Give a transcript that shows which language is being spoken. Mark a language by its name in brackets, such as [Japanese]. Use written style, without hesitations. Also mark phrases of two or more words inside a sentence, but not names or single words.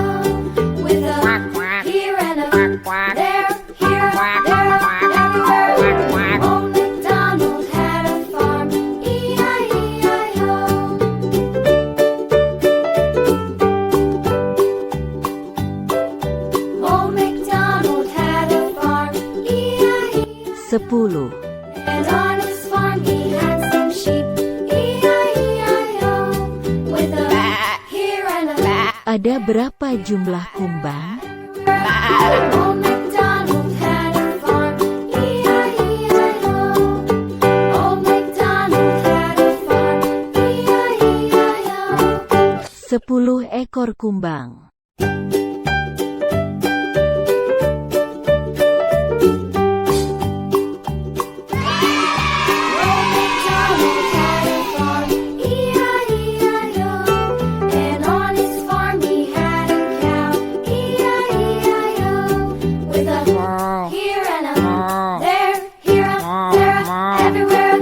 [English] With a here and a there, here, there, everywhere. Old MacDonald had a farm. E-I-E-I-O. Old MacDonald had a farm. E-I-E-I-O. 10. And on his farm he had some sheep. E-I-E-I-O. With a here and a [Malay] Ada berapa jumlah kumbang? [English] Old MacDonald had a farm. E-I-E-I-O. Old MacDonald had a farm. E-I-E-I-O. [Malay] 10 ekor kumbang. [English] Old MacDonald had a farm. E-I-E-I-O. And on his farm he had a cow. E-I-E-I-O. With a here and a there, here, there, everywhere.